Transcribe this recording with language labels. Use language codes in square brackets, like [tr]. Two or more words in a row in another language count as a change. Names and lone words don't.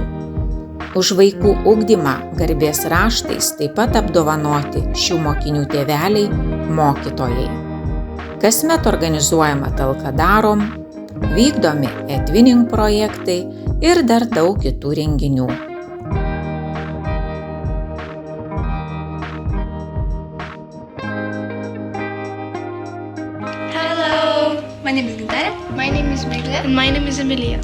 [lt] Už vaikų ugdymą garbės raštais taip pat apdovanoti šių mokinių tėveliai, mokytojai. Kasmet organizuojama talka darom, vykdomi Etvinink projektai ir dar daug kitų renginių. [en] My name is Gintarė. My name is Miglė. And my name is Emilia.